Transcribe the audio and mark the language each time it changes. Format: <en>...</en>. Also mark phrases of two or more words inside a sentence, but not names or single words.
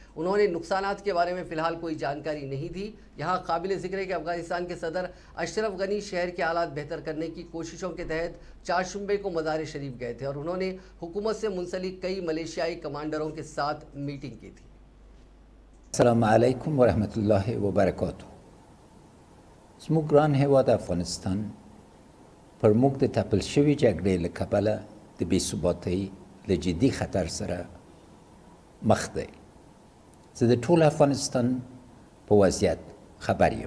<ur>انہوں نے نقصانات کے بارے میں فی الحال کوئی جانکاری نہیں دی۔ یہاں قابل ذکر ہے کہ افغانستان کے صدر اشرف غنی شہر کے حالات بہتر کرنے کی کوششوں کے تحت چہارشنبے کو مزار شریف گئے تھے اور انہوں نے حکومت سے منسلک کئی ملیشیائی کمانڈروں کے ساتھ میٹنگ کی تھی.</ur> <ar>السلام عليكم ورحمة الله وبركاته.</ar> <ps>زموږ ګران هیواد افغانستان پر موږ د تپل شوي جګړې له کبله د بې ثباتۍ له جدي خطر سره مخ دی. زه د ټول افغانستان په وضعیت خبر یم.</ps>